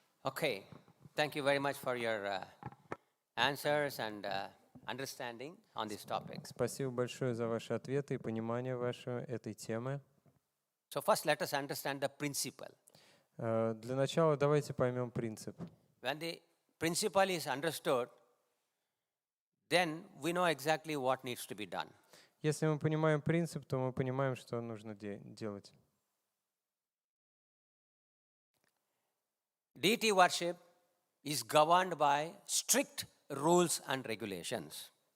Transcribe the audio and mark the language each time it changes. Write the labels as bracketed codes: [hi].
[en] Okay, thank you very much for your answers and understanding on this topic. [ru] Спасибо большое за ваши ответы и понимание вашей этой темы. [en] So first let us understand the principle. [ru] Для начала давайте поймем принцип. [en] When the principle is understood, then we know exactly what needs to be done. [ru] Если мы понимаем принцип, то мы понимаем, что нужно делать. [en] Deity worship is governed by strict rules and regulations.